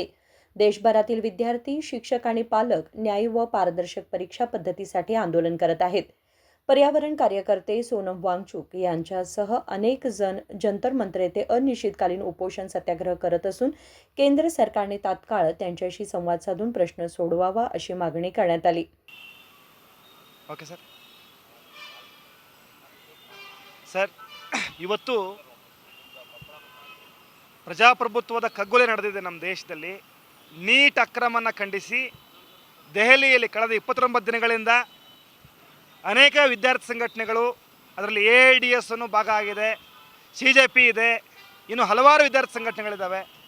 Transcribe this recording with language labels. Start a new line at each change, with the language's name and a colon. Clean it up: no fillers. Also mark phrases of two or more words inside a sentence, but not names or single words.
Marathi: देशभरातील विद्यार्थी, शिक्षक आणि पालक न्यायी व पारदर्शक परीक्षा पद्धतीसाठी आंदोलन करत आहेत. पर्यावरण कार्यकर्ते सोनम वांगचुक यांच्यासह अनेक जण जंतर मंतर येथे अनिश्चितकालीन उपोषण सत्याग्रह करत असून केंद्र सरकारने तात्काळ त्यांच्याशी संवाद साधून प्रश्न सोडवावा अशी मागणी करण्यात आली.
Kannada: ಓಕೆ ಸರ್ ಇವತ್ತು ಪ್ರಜಾಪ್ರಭುತ್ವದ ಕಗ್ಗೊಲೆ ನಡೆದಿದೆ ನಮ್ಮ ದೇಶದಲ್ಲಿ. ನೀಟ್ ಅಕ್ರಮವನ್ನು ಖಂಡಿಸಿ ದೆಹಲಿಯಲ್ಲಿ ಕಳೆದ 29 ದಿನಗಳಿಂದ ಅನೇಕ ವಿದ್ಯಾರ್ಥಿ ಸಂಘಟನೆಗಳು, ಅದರಲ್ಲಿ AIDS ಅನ್ನೋ ಭಾಗ ಆಗಿದೆ, CJP ಇದೆ, ಇನ್ನು ಹಲವಾರು ವಿದ್ಯಾರ್ಥಿ ಸಂಘಟನೆಗಳಿದ್ದಾವೆ.